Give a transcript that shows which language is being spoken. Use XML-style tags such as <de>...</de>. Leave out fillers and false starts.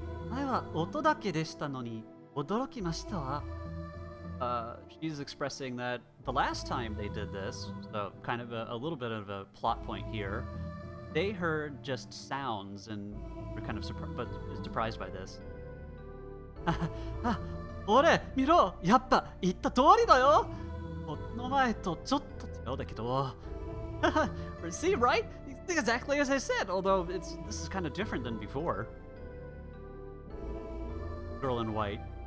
<ja>前は音だけでしたのに驚きましたわ。</ja> <en>She's expressing that the last time they did this, so kind of a little bit of a plot point here, they heard just sounds and were kind of surprised by this.</en> <ja>俺、見ろ、やっぱ言った通りだよ。この前とちょっと違うだけど。</ja> <en>See, right? Exactly as I said, although this is kind of different than before. Girl in white.</en>